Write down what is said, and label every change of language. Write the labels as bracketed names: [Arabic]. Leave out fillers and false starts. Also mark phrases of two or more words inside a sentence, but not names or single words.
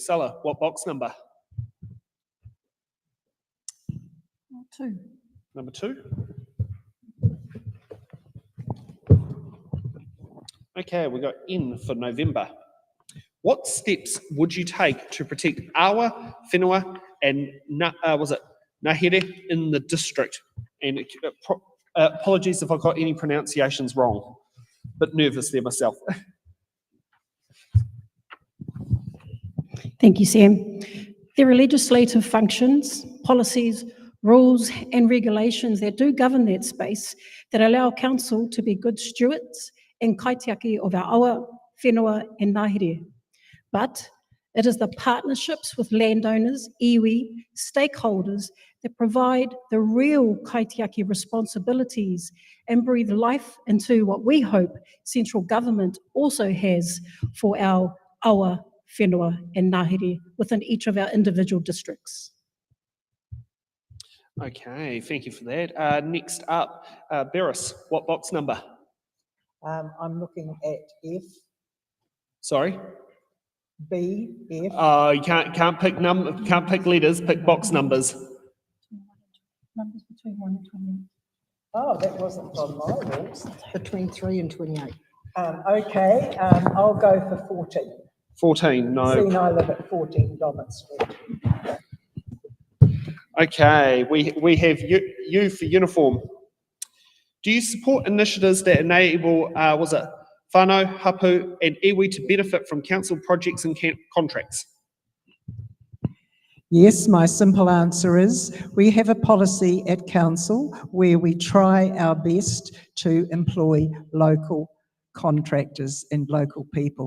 [English] Stella, what box number? 2. Number 2. Okay, we got N for November. What steps would you take to protect [Māori] awa, whenua, [English] and ngahere in the district? And apologies if I got any pronunciations wrong. Bit nervous there myself. Thank you, Sam. There are legislative functions, policies, rules and regulations that do govern that space that allow council to be good stewards and kaitiaki of our [Māori] awa, whenua [English] and ngahere. But it is the partnerships with landowners, iwi, stakeholders that provide the real kaitiaki responsibilities and breathe life into what we hope central government also has for our [Māori] awa, whenua [English] and ngahere within each of our individual districts. Okay, thank you for that. Next up, Beres, what box number? I'm looking at F, Sorry? B, F. You can't pick letters, pick box numbers. Numbers between 1 and 28. Oh, that wasn't on my rules. Between 3 and 28. Okay, I'll go for 14. 14, no. Seeing I live at 14 Dommett Street. Okay, we have U for uniform. Do you support initiatives that enable, [Māori] whānau, hapu [English] and iwi to benefit from council projects and contracts? Yes, my simple answer is we have a policy at council where we try our best to employ local contractors and local people.